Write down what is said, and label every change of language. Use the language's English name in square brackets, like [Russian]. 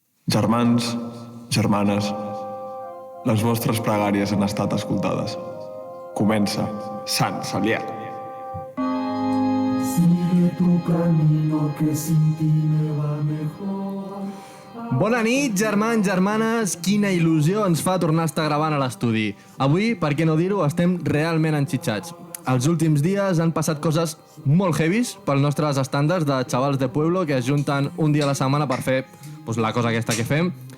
[Catalan] Germans, germanes, les vostres pregàries han estat escoltades. Comença Sant Celià. [Spanish] Sigue tu camino que sin ti me va mejor. [Catalan] Bona nit, germans, germanes. Quina il·lusió ens fa tornar a estar gravant a l'estudi. Avui, per què no dir-ho, estem realment enxitxats. Els últims dies han passat coses molt heavies pels nostres estàndards de xavals de pueblo que es junten un dia a la setmana per fer la cosa aquesta que fem.